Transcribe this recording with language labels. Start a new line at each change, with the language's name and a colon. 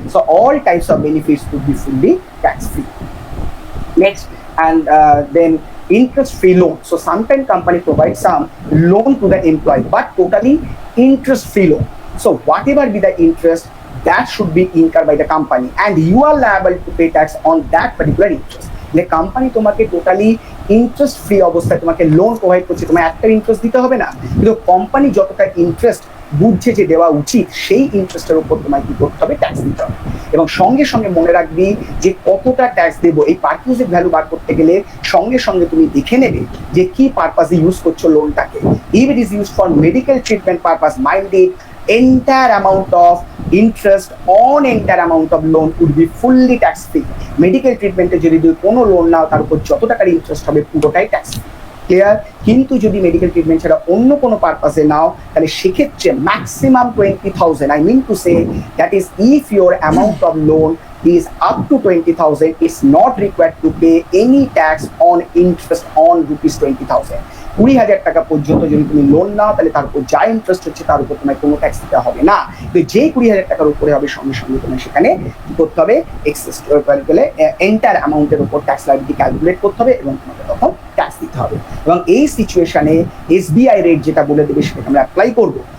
English: So all types of benefits would be fully tax free. Next, and then interest free loan. So sometimes company provides some loan to the employee, but totally interest free loan. So whatever be the interest, that should be incurred by the company, and you are liable to pay tax on that particular interest.
Bangla: The company তোমাকে totally interest free অবস্থায় তোমাকে loan provide করছে, তোমার একটা interest দিতে হবে না, কিন্তু কোম্পানি যতটা ইন্টারেস্ট বুঝছে যে দেওয়া উচিত, সেই ইন্টারেস্টের উপর তোমায় কি করতে হবে? ট্যাক্স দিতে হবে। এবং সঙ্গে সঙ্গে মনে রাখবি যে কতটা ট্যাক্স দেবো, এই পারচেজ ভ্যালু বার করতে গেলে সঙ্গে সঙ্গে তুমি দেখে নেবে যে কি পারপাসে ইউজ করছো লোনটাকে।
English: If it is use for medical treatment purpose, minded entire amount of interest on entire amount of loan would be fully tax free.
Bangla: Medical treatment যদি কোনো লোন নাও, তার উপর যত টাকার ইন্টারেস্ট হবে পুরোটাই ট্যাক্স ফ্রি। ক্লিয়ার? কিন্তু যদি মেডিকেল ট্রিটমেন্ট ছাড়া অন্য কোনো পারপাসে নাও, তাহলে সেক্ষেত্রে maximum
English: 20,000, I mean to say that is if your amount of loan is up to 20,000, it's not required to pay any tax on interest on rupees 20,000.
Bangla: 20,000 টাকা পর্যন্ত যদি তুমি লোন নাও, তাহলে তার উপর যা ইন্টারেস্ট হচ্ছে তার উপর তোমায় কোনো ট্যাক্স দিতে হবে না। তো যেই 20,000 টাকার উপরে হবে, সঙ্গে সঙ্গে তোমায় সেখানে কি করতে হবে? এক্সেস এন্টার অ্যামাউন্টের উপর ট্যাক্স লাইবিলিটি ক্যালকুলেট করতে হবে এবং তোমাকে তখন ট্যাক্স দিতে হবে। এবং এই সিচুয়েশনে SBI রেট যেটা বলে দেবে সেটাকে আমরা অ্যাপ্লাই করবো।